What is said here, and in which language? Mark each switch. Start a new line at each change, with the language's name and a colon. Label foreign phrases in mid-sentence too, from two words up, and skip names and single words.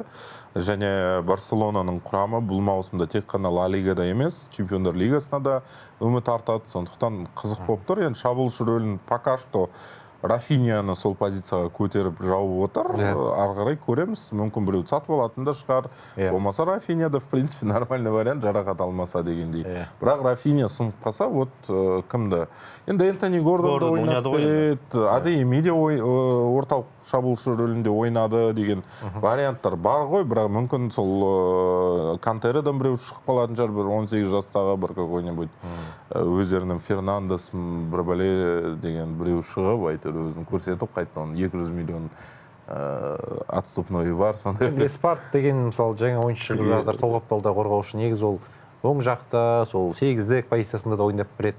Kazakh: Және Барселонаның құрамы бұл маусымда тек қана Ла Лигада емес, Чемпиондар Лигасына да үміт артады. Сондықтан қызық болып тұр. Енді шабуылшы рөлін
Russian: пока что
Kazakh: Рафинияны сол позицияға көтеріп жауып отыр. Ары қарай көреміз. Мүмкін біреу сатып алатын да шығар. Болмаса Рафинияда,
Russian: в принципе, нормальный вариант,
Kazakh: жарақат алмаса дегендей. Бірақ Рафиния сынып қалса, вот кімді? Енді Энтони Гордонды ойнап береді, АДМ де орталық шабуылшы рөлінде ойнады деген варианттар бар ғой. Бірақ мүмкін сол Кантерадан біреу шығып қалатын шығар, бір 18 жастағы бір какой-нибудь өздерінің Фернандес бір бәле деген біреу шығып өзін көрсетіп қайтты, 200 миллион отступной бар. Леспарт деген мысалы жаңа ойыншы шығып жатыр, сол қапталда қорғаушы, негізі ол оң жақта сол 8-дік позициясында да ойнап береді.